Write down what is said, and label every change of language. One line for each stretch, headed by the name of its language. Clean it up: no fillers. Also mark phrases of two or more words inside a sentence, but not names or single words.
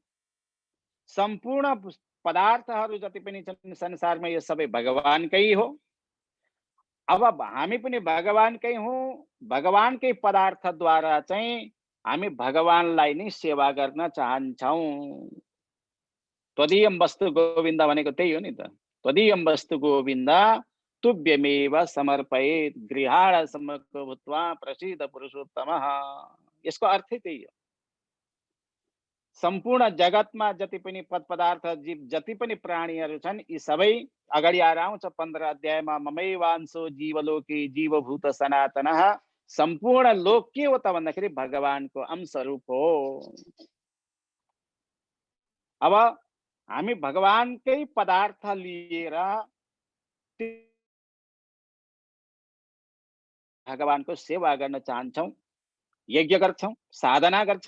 Nepali: सम्पूर्ण पदार्थहरू जति पनि छन् संसारमा यो सबै भगवानकै हो। अब हामी पनि भगवानकै हौं, भगवानकै पदार्थद्वारा चाहिँ हामी भगवानलाई नै सेवा गर्न चाहन्छौं।
Sanskrit: त्वदीयं वस्तु गोविन्द
Nepali: भनेको त्यही हो नि त।
Sanskrit: त्वदीयं वस्तु गोविन्द तुभ्यमेव समर्पयेत् गृहाण समको भूत्वा प्रसीद पुरुषोत्तमः।
Nepali: यसको अर्थ त्यही हो। सम्पूर्ण जगतमा जति पनि पदार्थ जीव जति पनि प्राणीहरू छन् यी सबै अगाडि आएर आउँछ 15 अध्यायमा,
Sanskrit: ममैवांशो जीवलोके जीवभूत सनातनः।
Nepali: सम्पूर्ण लोक के हो त भन्दाखेरि भगवानको अंश रूप हो। अब हामी भगवानकै पदार्थ लिएर भगवानको सेवा गर्न चाहन्छौं, यज्ञ गर्छौं, साधना गर्छौं।